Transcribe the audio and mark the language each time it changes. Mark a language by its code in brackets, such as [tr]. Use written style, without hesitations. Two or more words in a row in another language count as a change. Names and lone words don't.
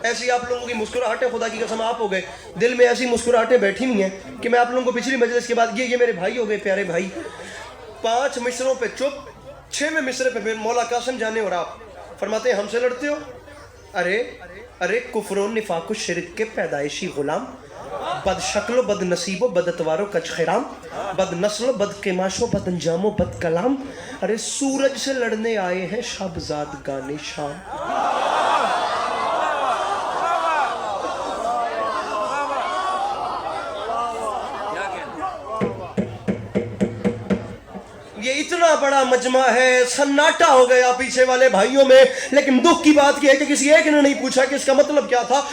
[ur] ایسی آپ لوگوں کی مسکراہٹیں، خدا کی قسم آپ ہو گئے، دل میں ایسی مسکراہٹیں بیٹھی ہوئی ہیں کہ میں آپ لوگوں کو پچھلی مجلس کے بعد یہ میرے بھائی ہو گئے، پیارے بھائی۔ 5 مصروں پہ چپ، 6ویں مصرے پہ مولا قاسم جانے اور آپ فرماتے ہیں ہم سے لڑتے ہو، ارے کفر و نفاق و شرک کے پیدائشی غلام، بد شکل و بد نصیب و بد اتوار و کچ خرام، بد نسل و بد قماش و بد انجام و بد کلام، ارے سورج سے لڑنے آئے ہیں شب زادگان شام۔ یہ اتنا بڑا مجمع ہے، سناٹا ہو گیا پیچھے والے بھائیوں میں، لیکن دکھ کی بات یہ ہے کہ کسی ایک نے نہیں پوچھا کہ اس کا مطلب کیا تھا۔